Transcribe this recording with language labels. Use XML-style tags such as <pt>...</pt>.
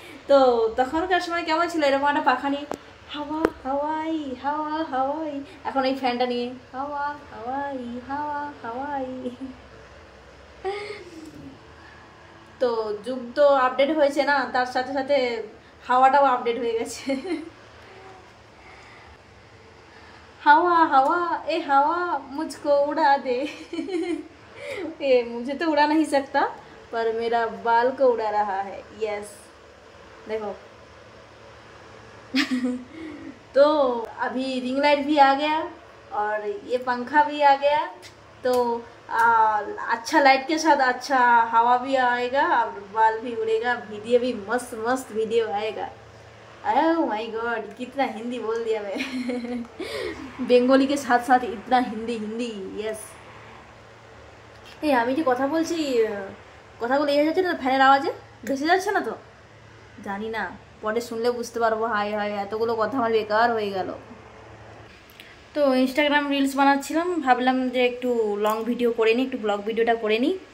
<bn>তো তখনকার সময় কেমন ছিল, এরকম একটা পাখা নিয়ে হাওয়া হাওয়াই হাওয়া হাওয়াই। এখন এই ফ্যানটা নিয়ে হাওয়া হাওয়াই হাওয়া হাওয়াই। তো যুগ তো আপডেট হয়েছে না, তার সাথে সাথে হাওয়াটাও আপডেট হয়ে গেছে।</bn> <hi>हवा हवा ए हवा मुझको उड़ा दे। ये मुझे तो उड़ा नहीं सकता, पर मेरा बाल को उड़ा रहा है। यस देखो। तो अभी रिंग लाइट भी आ गया और ये पंखा भी आ गया। तो अच्छा लाइट के साथ अच्छा हवा भी आएगा और बाल भी उड़ेगा, वीडियो भी मस्त मस्त वीडियो आएगा। ओह माय गॉड, कितना हिंदी बोल दिया मैं। बेंगली के साथ साथ इतना हिंदी हिंदी। यस।</hi> <bn>এই আমি যে কথা বলছি, কথাগুলো এই যাচ্ছে না ফ্যানের আওয়াজে, ভেসে যাচ্ছে না? তো জানি না, পরে শুনলে বুঝতে পারবো। হায় হায়, এতগুলো কথা আমার বেকার হয়ে গেল। তো ইনস্টাগ্রাম রিলস বানাচ্ছিলাম, ভাবলাম যে একটু লং ভিডিও করে নিই, একটু ব্লগ ভিডিওটা করে নিই।</bn>